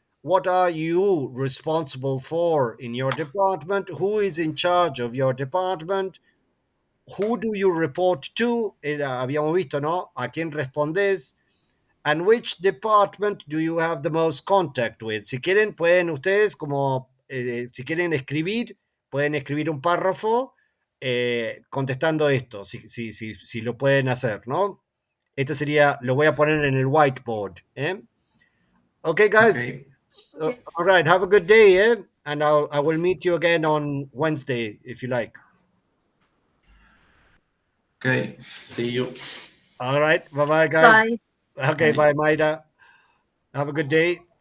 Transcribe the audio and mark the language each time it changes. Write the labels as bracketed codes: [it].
[en] What are you responsible for in your department? Who is in charge of your department? Who do you report to? [es] Habíamos visto, ¿no? ¿A quién respondes? [en] And which department do you have the most contact with? [es] Si quieren, pueden ustedes, si quieren escribir, pueden escribir un párrafo contestando esto, si lo pueden hacer, ¿no? Este sería, lo voy a poner en el whiteboard. [en] Okay, guys. Okay. All right, have a good day, and I will meet you again on Wednesday, if you like. Okay, see you. All right, bye-bye, guys. Bye. Okay, bye, Maida. Have a good day.